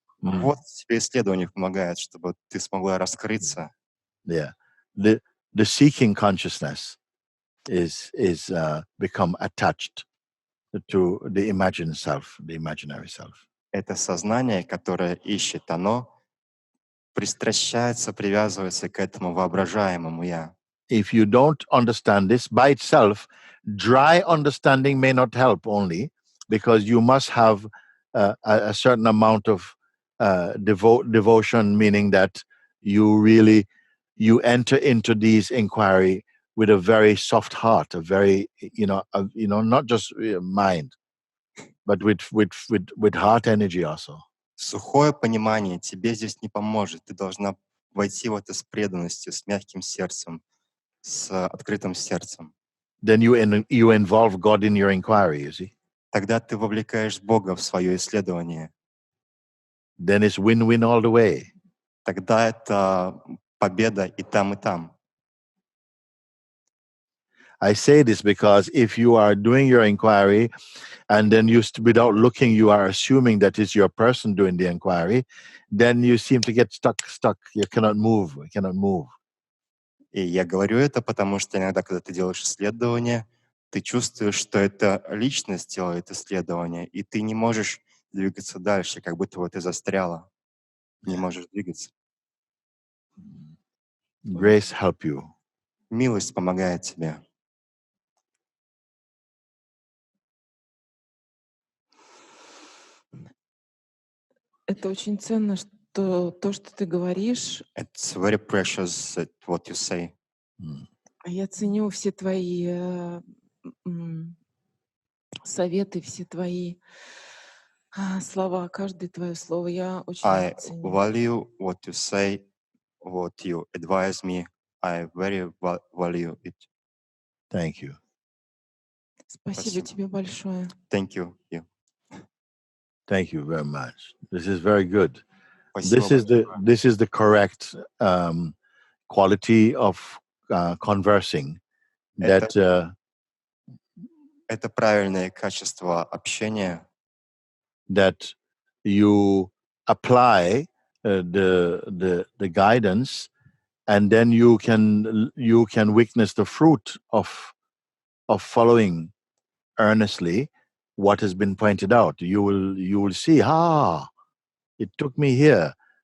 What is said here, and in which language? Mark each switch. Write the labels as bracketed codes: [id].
[ru] Вот тебе исследование помогает, чтобы ты смогла раскрыться. [en] Yeah, the seeking consciousness is become attached to the imagined self, the imaginary self. [ru] Это сознание, которое ищет, оно пристращается, привязывается к этому воображаемому «я». [en] If you don't understand this by itself, dry understanding may not help only because you must have a certain amount of devotion, meaning that you enter into these inquiry with a very soft heart, a very not just mind, but with heart energy also. [ru] Сухое понимание тебе здесь не поможет. Ты должна войти в это с преданностью, с мягким сердцем, с открытым сердцем. [en] Then you involve God in your inquiry, you see. [ru] Тогда ты вовлекаешь Бога в свое исследование. [en] Then it's win-win all the way. [ru] Тогда это победа и там, и там. [en] I say this because if you are doing your inquiry and then without looking, you are assuming that it's your person doing the inquiry, then you seem to get stuck. You cannot move. [ru] И я говорю это, потому что иногда, когда ты делаешь исследование, ты чувствуешь, что это личность делает исследование, и ты не можешь двигаться дальше, как будто вот ты застряла, не можешь двигаться. [en] Grace help you. [ru] Милость помогает тебе. Это очень ценно, что то, что ты говоришь, [en] It's very precious what you say. [ru] а я ценю все твои советы, все твои слова, каждое твое слово я очень [en] I [ru] ценю. [en] value what you say, what you advise me. I very value it. Thank you. [ru] Спасибо тебе большое. [en] Thank you. Thank you very much. This is very good. [ru] Спасибо [en] This is the correct quality of conversing. [ru] Это правильное качество общения, [en] that you apply the guidance, and then you can witness the fruit of following earnestly what has been pointed out. You will see, it took me here.